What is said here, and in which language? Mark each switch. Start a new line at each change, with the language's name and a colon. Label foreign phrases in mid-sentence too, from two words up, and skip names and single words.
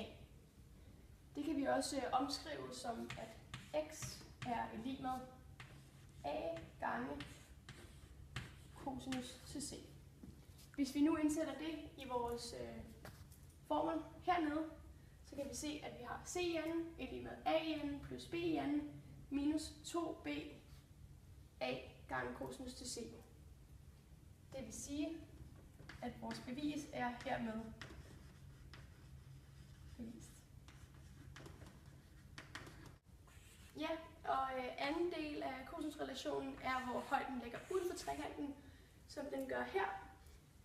Danish: Det kan vi også omskrive som, at x er lig med a gange cosinus til c. Hvis vi nu indsætter det i vores formel hernede, så kan vi se, at vi har cn er lig med an plus bn minus 2b a gange cosinus til c. Det vil sige, at vores bevis er hermed bevist. Ja, og anden del af cosinusrelationen er, hvor højden ligger uden for trekanten, som den gør her.